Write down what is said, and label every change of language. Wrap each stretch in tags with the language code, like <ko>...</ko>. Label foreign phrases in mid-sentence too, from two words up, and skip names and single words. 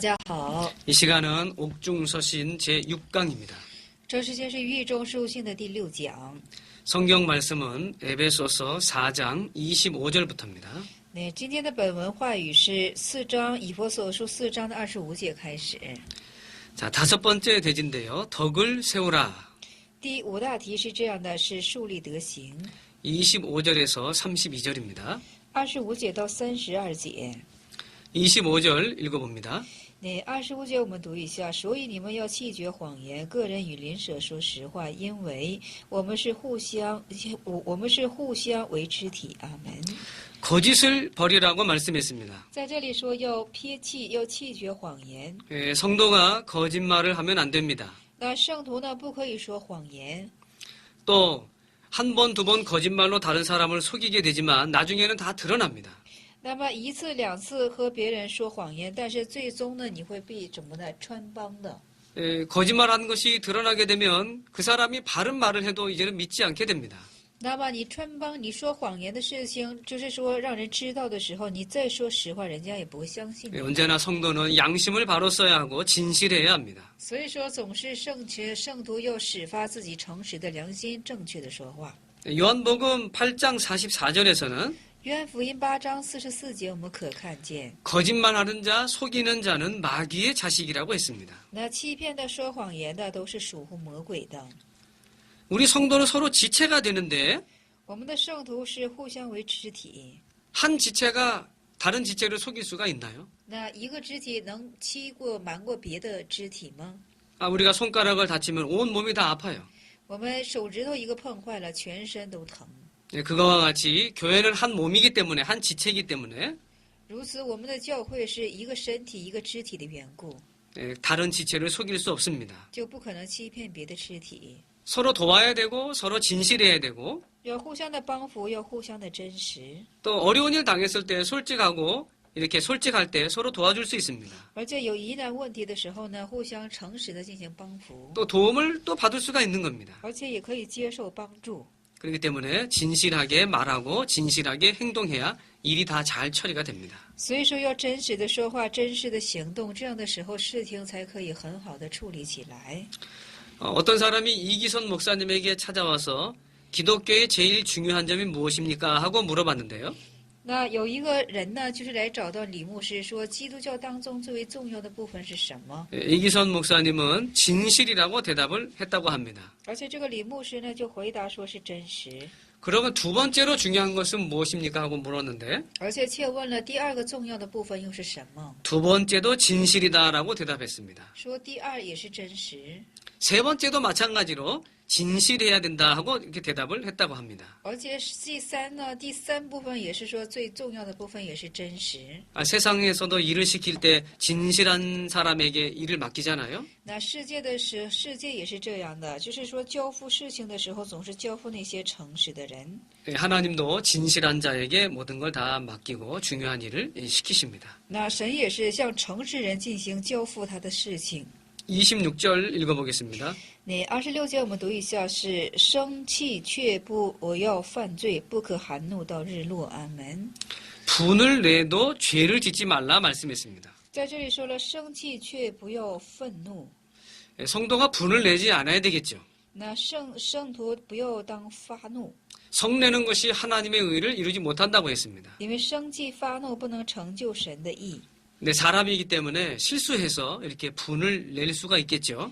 <zh>好，</zh> <ko>이 시간은 옥중서신 제6강입니다.</ko> <zh>这时间是狱中书信的第6讲。</zh> <ko>성경 말씀은 에베소서 4장 25절부터입니다.</ko> <zh>那今天的本文话语是4章以弗所书4章的25节开始。</zh> <ko>자, 5번째 대진데요. 덕을 세우라.</ko> <zh>第5大题是这样的，是树立德行。</zh> <ko>25절에서 32절입니다.</ko> <zh>25 节到32节。</zh> <ko>25절 읽어봅니다.</ko> <zh>那25节我们读一下，所以你们要弃绝谎言，个人与邻舍说实话，因为我们是互相为肢体。阿门。</zh> <ko>거짓을 버리라고 말씀했습니다.</ko> <zh>在这里说要撇弃，要弃绝谎言。</zh> <ko>성도가 거짓말을 하면 안 됩니다.</ko> <zh>那圣徒呢，不可以说谎言。</zh> <ko>또 한 번, 두 번 거짓말로 다른 사람을 속이게 되지만 나중에는 다 드러납니다.</ko> <zh>那么1次、2次和别人说谎言，但是最终呢，你会被怎么呢？穿帮的。</zh> <ko>거짓말하는 것이 드러나게 되면 그 사람이 바른 말을 해도 이제는 믿지 않게 됩니다.</ko> <zh>那么你穿帮，你说谎言的事情，就是说让人知道的时候，你再说实话，人家也不会相信你。</zh> <ko>언제나 성도는 양심을 바로 써야 하고 진실해야 합니다.</ko> <zh>所以说，总是圣徒要始发自己诚实的良心，正确的说话。</zh> <ko>요한복음 8장 44절에서는</ko> <zh>约翰福音8章44节，我们可看见，</zh> <ko>거짓말하는 자, 속이는 자는 마귀의 자식이라고 했습니다.</ko> <zh>那欺骗的、说谎言的，都是属乎魔鬼的。</zh> <ko>우리 성도는 서로 지체가 되는데</ko> <zh>我们的圣徒是互相为肢体，</zh> <ko>한 지체가 다른 지체를 속일 수가 있나요?</ko> <zh>那一个肢体能瞒过别的肢体吗？</zh> <ko>우리가 손가락을 다치면 온 몸이 다 아파요.</ko> <zh>我们手指头一个碰坏了，全身都疼。</zh> <ko>그거와 같이 교회는 한 몸이기 때문에 한 지체이기 때문에</ko> <zh>如此，我们的教会是一个身体、一个肢体的缘故，</zh> <ko>다른 지체를 속일 수 없습니다.</ko> <zh>就不可能欺骗别的肢体。</zh> <ko>서로 도와야 되고 서로 진실해야 되고</ko> <zh>要互相的帮扶，要互相的真实，</zh> <ko>또 어려운 일 당했을 때 솔직하고 이렇게 솔직할 때 서로 도와줄 수 있습니다.</ko> <zh>而且有疑难问题的时候呢，互相诚实的进行帮扶，</zh> <ko>또 도움을 또 받을 수가 있는 겁니다.</ko> <zh>而且也可以接受帮助。</zh> <ko>그렇기 때문에 진실하게 말하고 진실하게 행동해야 일이 다 잘 처리가 됩니다.</ko> <zh>所以说，要真实的说话，真实的行动，这样的时候事情才可以很好的处理起来。</zh> <ko>어떤 사람이 이기선 목사님에게 찾아와서 기독교의 제일 중요한 점이 무엇입니까? 하고 물어봤는데요.</ko> <zh>那有一个人呢，就是来找到李牧师说，基督教当中最为重要的部分是什么？</zh> <ko>이기선 목사님은 진실이라고 대답을 했다고 합니다.</ko> <zh>而且这个李牧师呢，就回答说是真实，</zh> <ko>그러면 두 번째로 중요한 것은 무엇입니까? 하고 물었는데</ko> <zh>而且切问了第二个重要的部分又是什么？</zh> <ko>두 번째도 진실이다라고 대답했습니다.</ko> <zh>说第二也是真实，</zh> <ko>세 번째도 마찬가지로 진실해야 된다 하고 이렇게 대답을 했다고 합니다.</ko> <zh>而且第三部分也是说最重要的部分也是真实。</zh> <ko>세상에서도 일을 시킬 때 진실한 사람에게 일을 맡기잖아요.</ko> <zh>那世界也是这样的，就是说交付事情的时候，总是交付那些诚实的人。</zh> <ko>하나님도 진실한 자에게 모든 걸 다 맡기고 중요한 일을 시키십니다.</ko> <zh>那神也是向诚实人进行交付他的事情。</zh> <ko>26절 읽어보겠습니다.</ko> <zh>那26节我们读一下，是生气却不要犯罪，不可含怒到日落。阿门。</zh> <ko>분을 내도 죄를 짓지 말라 말씀했습니다.</ko> <zh>在这里说了，生气却不要愤怒。</zh> <ko>성도가 분을 내지 않아야 되겠죠.</ko> <zh>那圣徒不要当发怒，</zh> <ko>성내는 것이 하나님의 의를 이루지 못한다고 했습니다.</ko> <zh>因为生气发怒不能成就神的义。</zh> <ko>근데 사람이기 때문에 실수해서 이렇게 분을 낼 수가 있겠죠.</ko>